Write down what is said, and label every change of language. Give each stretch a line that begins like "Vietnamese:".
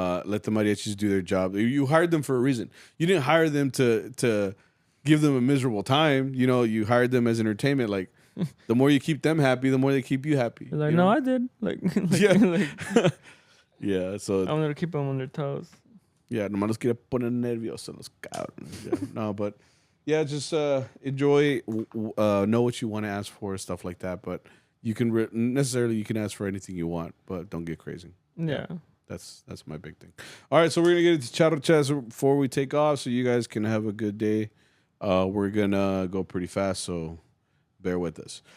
English: Let the mariachis do their job. You hired them for a reason. You didn't hire them to give them a miserable time. You know, you hired them as entertainment. Like, the more you keep them happy, the more they keep you happy. You're like, you no, know? I did. Like, yeah. Yeah, so. I'm going to keep them on their toes.
Spanish: Yeah, nomás los quiere poner nerviosos los cabrones.
English: Yeah. No, but yeah, just enjoy, know what you want to ask for, stuff like that. But you can you can ask for anything you want, but don't get crazy. Yeah. That's my big thing. All right, so we're gonna get into Charro Chats before we take off, so you guys can have a good day. We're gonna go pretty fast, so bear with us.